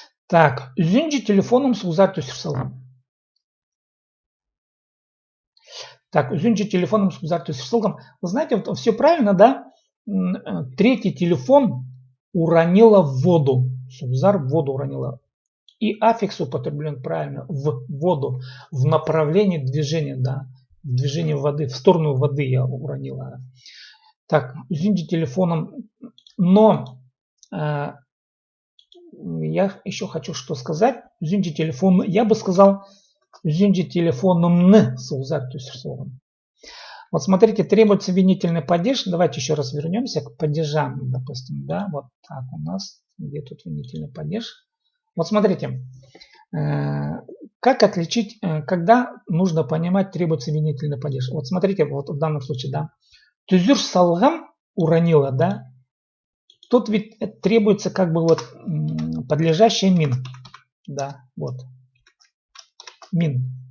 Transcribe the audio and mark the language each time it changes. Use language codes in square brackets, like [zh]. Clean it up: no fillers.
[kjh] Так, үзінжі телефоном сузар төсірсалған. Так, үзінжі телефоном сузар төсірсалған. [ru] Вы знаете, вот все правильно, да? Третий телефон уронила в воду. Сузар в воду уронила. И аффикс употреблен правильно в воду, в направлении движения, да. В движении воды, в сторону воды я уронила. Так, [kjh] үзінжі телефоном. [ru] Но... я еще хочу что сказать. [kjh] Үзінжі телефон, [ru] я бы сказал, [kjh] үзінжі телефонымны сузар төсірсалған. [ru] Вот смотрите, требуется винительный падеж. Давайте еще раз вернемся к падежам, допустим, да, вот так у нас, где тут винительный падеж. Вот смотрите, как отличить, когда нужно понимать, требуется винительный падеж. Вот смотрите, вот в данном случае, да, [kjh] тюзюр салгам [ru] уронила, да, тут ведь требуется как бы вот подлежащее мин, да, вот, мин.